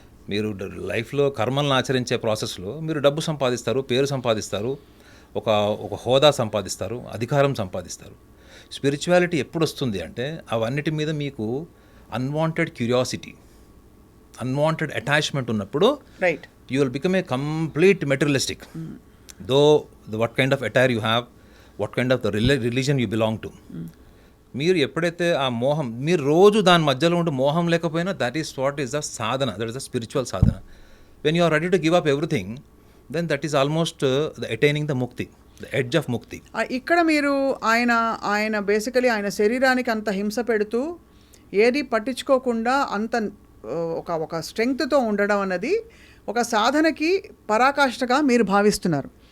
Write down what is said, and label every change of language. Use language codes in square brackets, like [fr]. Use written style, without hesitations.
[te] మీరు లైఫ్లో కర్మలను ఆచరించే ప్రాసెస్లో మీరు డబ్బు సంపాదిస్తారు, పేరు సంపాదిస్తారు, ఒక హోదా సంపాదిస్తారు, అధికారం సంపాదిస్తారు. స్పిరిచువాలిటీ ఎప్పుడు వస్తుంది అంటే అవన్నిటి మీద మీకు అన్వాంటెడ్ క్యూరియాసిటీ, అన్వాంటెడ్ అటాచ్మెంట్ ఉన్నప్పుడు [en] Right. you will become a complete materialistic. Though what kind of attire you have, what kind of the religion you belong to. [te] మీరు ఎప్పుడైతే ఆ మోహం మీరు రోజు దాని మధ్యలో ఉండి మోహం లేకపోయినా [en] That is what is the sadhana, that is the spiritual sadhana. When you are ready to give up everything then that is almost the attaining the mukti, the edge of mukti. [te] ఇక్కడ మీరు ఆయన బేసికలీ ఆయన శరీరానికి అంత హింస పెడుతూ ఏది పట్టించుకోకుండా అంత ఒక స్ట్రెంగ్త్తో ఉండడం అన్నది ఒక సాధనకి పరాకాష్ఠగా మీరు భావిస్తున్నారు.